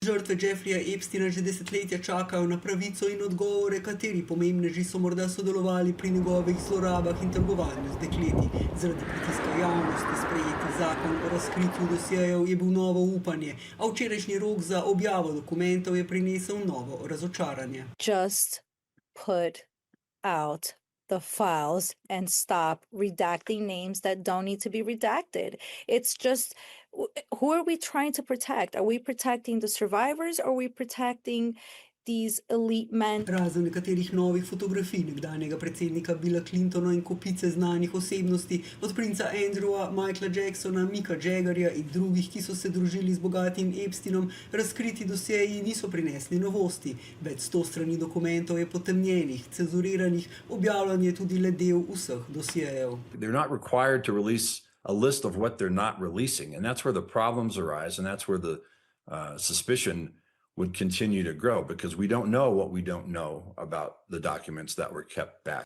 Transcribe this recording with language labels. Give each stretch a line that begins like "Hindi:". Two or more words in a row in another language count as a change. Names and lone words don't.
Slovenian: Žrtve Jeffreya Epsteina že desetletja čakajo na pravico in odgovore, kateri pomembneži so morda sodelovali pri njegovih zlorabah in trgovanju z dekleti. Zaradi pritiska javnosti sprejeti zakon o razkritju dosjejev je bil novo upanje, a včerajšnji rok za objavo dokumentov je prinesel novo razočaranje.
English: Just put out the files and stop redacting names that don't need to be redacted. It's just, who are we trying to protect? Are we protecting the survivors or are we protecting these elite men?
Slovenian: Razen nekaterih novih fotografij nekdanjega predsednika Billa Clintona in kopice znanih osebnosti, od princa Andrewa, Michaela Jacksona, Micka Jaggerja in drugih, ki so se družili z bogatim Epsteinom, razkriti dosjeji niso prinesli novosti. Več 100 strani dokumentov je potemnjenih, cenzuriranih, objavljen je tudi le del vseh dosjejev.
English: They're not required to release a list of what they're not releasing, and that's where the problems arise, and that's where the suspicion would continue to grow, because we don't know what we don't know about the documents that were kept back.